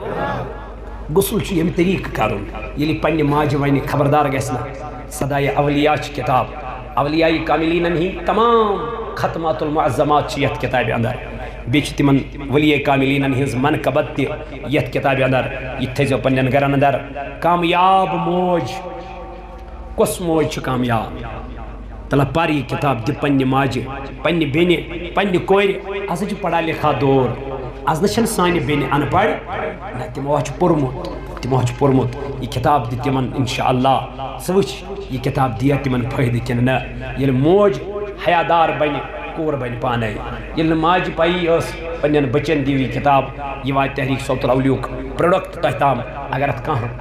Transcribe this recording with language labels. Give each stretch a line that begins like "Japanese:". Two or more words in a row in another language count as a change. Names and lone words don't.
Kashmiri: غسل چھُ ییٚمہِ طریٖقہٕ کرُن ییٚلہِ پننہِ ماجہِ وَنہِ خبردار گژھِ نہٕ سدایہِ اولیاء چھِ کِتاب اولیاء کاملینن ہٕنٛدۍ تمام ختمات المعظمات چھِ یتھ کِتابہِ انٛدر بیٚیہِ چھِ تِمن ولیے کاملینن ہٕنٛز منقبت تہِ یتھ کِتابہِ انٛدر یہِ تہِ تھٲیزیو پننٮ۪ن گرن انٛدر کامیاب موج کۄس موج چھِ کامیاب تلہ پر یہ کتاب دِ پننہِ ماجہِ پننہِ بیٚنہِ پننہِ کورِ آز چھُ
Urdu: پڑھا لکھا
Kashmiri: دور آز نہ چھنہٕ سانہِ بیٚنہِ ان پڑھ نہ تِمو چھُ پوٚرمُت یہِ کِتاب دِ تِمن انشاء اللہ ژٕ وٕچھ یہِ کِتاب دِیا تِمن فٲیدٕ کِنہٕ نہ ییٚلہِ موج حیادار بنہِ کوٗر بنہِ پانے ییٚلہِ نہٕ ماجہِ پایی ٲس پننٮ۪ن بچن دِیِو یہِ کِتاب یہِ واتہِ تحریٖک صوت الاولیاہُک پروڈکٹ تۄہہِ تام اگر اتھ کانٛہہ